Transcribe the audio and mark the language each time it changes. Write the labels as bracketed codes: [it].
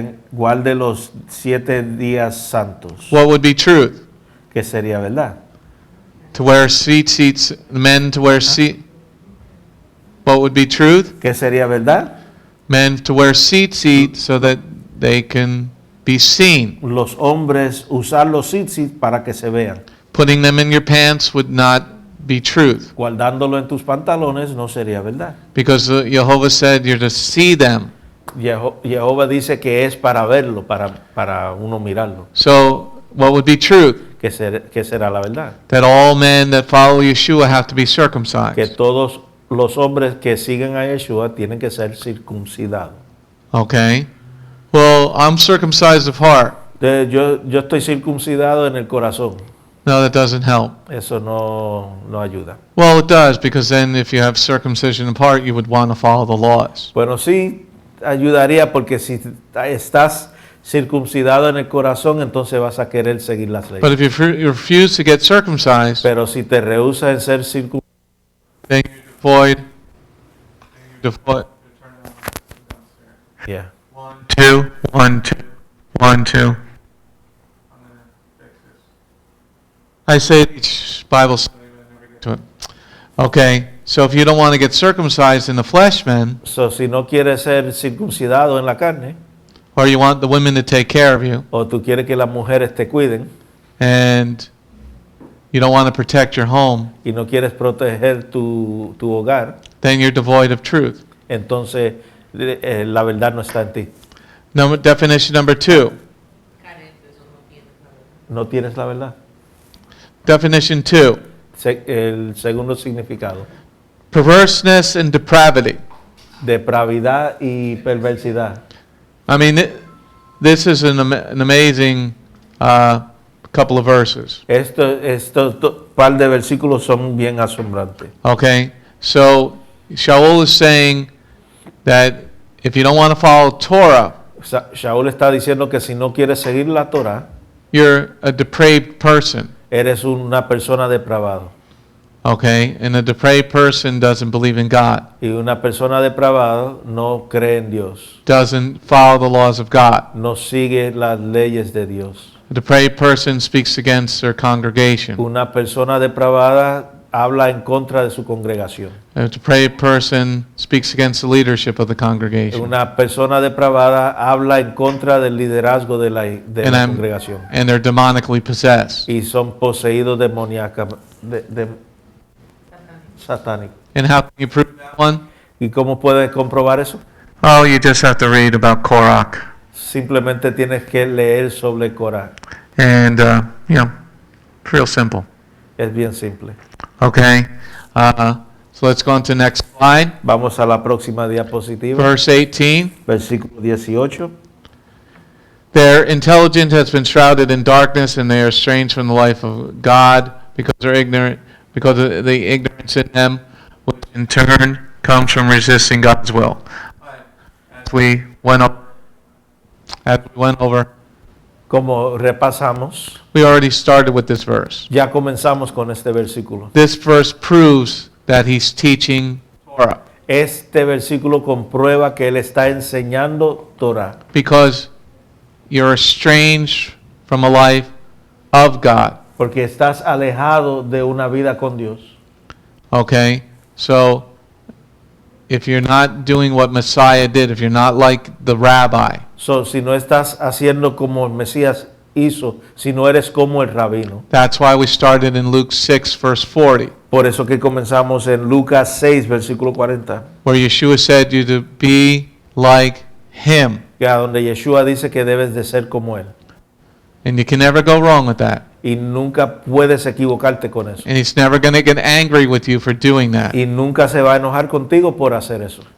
[es] Guarde los 7 días santos. [en] What would be truth? [es] ¿Qué sería verdad? [en] To wear seats, men to wear seat. What would be truth? [es] ¿Qué sería verdad? [en] Men to wear seats so that they can be seen. [es] Los hombres usar los tzitzit para que se vean. [en] Putting them in your pants would not be truth. [es] Guardándolo en tus pantalones no sería verdad. [en] Because Jehovah said you're to see them. [es] Jehová dice que es para verlo, para uno mirarlo. [en] So what would be truth? [es] ¿Qué será la verdad? [en] That all men that follow Yeshua have to be [es] Que [en] circumcised. [es] todos los hombres que siguen a Yeshua tienen que ser circuncidados. [en] Okay. Well, I'm circumcised of heart. [es] Yo estoy circuncidado en el corazón. [en] No, that doesn't help. [es] Eso no ayuda. [en] Well, it does, because then if you have circumcision of heart, you would want to follow the laws. [es] Bueno, sí ayudaría porque si estás circuncidado en el corazón, entonces vas a querer seguir las [en] But [es] leyes. [en] if you refuse to get circumcised, [es] Pero si te rehusas en ser circuncidado, [en] then you're devoid. yeah. 2, 1, 2, 1, 2. I say each Bible study, but I never get to it. Okay, so if you don't want to get circumcised in the flesh, men, [es] So, si no quieres ser circuncidado en la carne, [en] or you want the women to take care of you, [es] o tú quieres que las mujeres te cuiden, [en] and you don't want to protect your home, [es] y no quieres proteger tu hogar, [en] then you're devoid of truth. [es] entonces la verdad no está en ti. [en] Definition number 2. [es] No tienes la verdad. [en] Definition 2. [es] El segundo significado. [en] Perverseness and depravity. [es] Depravidad y perversidad. [en] I mean, this is an amazing couple of verses. [es] Estos par de versículos son bien asombrantes. [en] Okay, so Shaul is saying that if you don't want to follow Torah, [es] Shaul está diciendo que si no quieres seguir la Torah, [en] you're a depraved person. [es] eres una persona depravada. [en] Okay, and a depraved person doesn't believe in God, [es] Y una persona depravada no cree en Dios, [en] doesn't follow the laws of God. [es] no sigue las leyes de Dios. [en] A depraved person speaks against their congregation. [es] Una persona depravada habla en contra de su congregación. [en] A depraved person speaks against the leadership of the congregation. [es] Una persona depravada habla en contra del liderazgo de la congregación. [en] And they're demonically possessed. [es] Y son poseídos demoníacamente. Satánico. [en] And how can you prove that one? [es] ¿Y cómo puedes comprobar eso? [en] Oh, you just have to read about Korach. [es] Simplemente tienes que leer sobre Corá. [en] And, it's real simple. [es] Es bien simple. [en] Okay, so let's go on to the next slide. [es] Vamos a la próxima diapositiva. [en] Verse 18. [es] Versículo 18. [en] Their intelligence has been shrouded in darkness, and they are estranged from the life of God because they're ignorant, because of the ignorance in them, which In turn, comes from resisting God's will. As we went up, as we went over, [es] Como repasamos, [en] we already started with this verse. [es] ya comenzamos con este versículo. [en] This verse proves that he's teaching Torah, [es] Este versículo comprueba que él está enseñando Torah, [en] because you're estranged from a life of God. [es] porque estás alejado de una vida con Dios. [en] Okay, so if you're not doing what Messiah did, if you're not like the rabbi, [es] So, si no estás haciendo como el Mesías hizo, si no eres como el rabino. [en] that's why we started in Luke 6, verse 40, [es] Por eso que comenzamos en Lucas 6, versículo 40, [en] where Yeshua said you to be like him. [es] ya donde Yeshua dice que debes de ser como él. [en] And you can never go wrong with that. [es] Y nunca puedes equivocarte con eso. [en] And he's never going to get angry with you for doing that. [es] Y nunca se va a enojar contigo por hacer eso.